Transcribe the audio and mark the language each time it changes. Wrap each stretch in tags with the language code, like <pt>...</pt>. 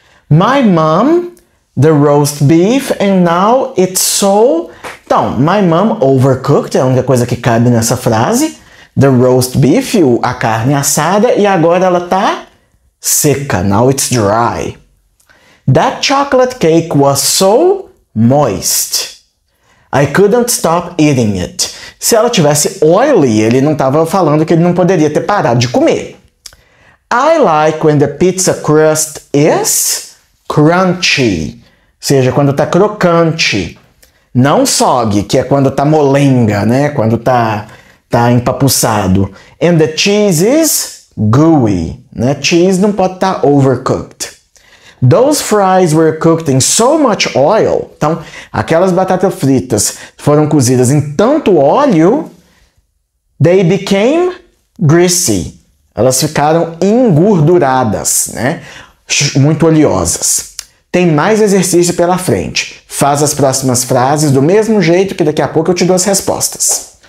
<en>My mom, the roast beef, and now it's so...</en> <pt>Então,</pt> <en>my mom overcooked,</en> <pt>é a única coisa que cabe nessa frase.</pt> <en>The roast beef,</en> <pt>a carne assada, e agora ela tá seca.</pt> <en>Now it's dry. That chocolate cake was so moist. I couldn't stop eating it.</en> <pt>Se ela tivesse oily, ele não estava falando que ele não poderia ter parado de comer.</pt> <en>I like when the pizza crust is crunchy.</en> <pt>Ou seja, quando tá crocante. Não soggy, que é quando tá molenga, né? Quando tá empapuçado.</pt> <en>And the cheese is gooey.</en> <pt>Né? Cheese não pode estar overcooked.</pt> <en>Those fries were cooked in so much oil.</en> <pt>Então, aquelas batatas fritas foram cozidas em tanto óleo,</pt> <en>they became greasy.</en> <pt>Elas ficaram engorduradas, né? Muito oleosas. Tem mais exercício pela frente. Faz as próximas frases do mesmo jeito que daqui a pouco eu te dou as respostas.</pt>